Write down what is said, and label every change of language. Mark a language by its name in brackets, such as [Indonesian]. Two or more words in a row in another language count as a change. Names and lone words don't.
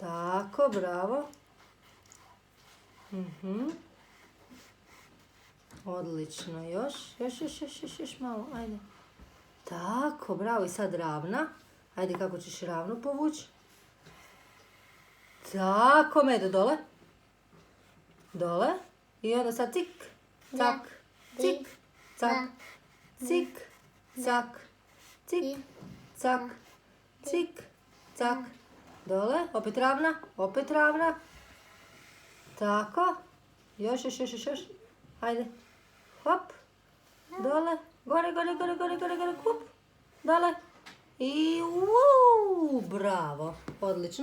[Serbian] Tako, bravo. Odlično, još malo, ajde. Tako, bravo, i sad ravna. Ajde, kako ćeš ravnu povući? Tako, Medo, dole. Dole. I onda sad cik, cak, cik, cak, cik, cak, cik, cak, cik, cak. Dole, opet ravna. Tako. Još. Ajde. Hop. Dole. Gore, kup. Dole. I bravo. Odlično.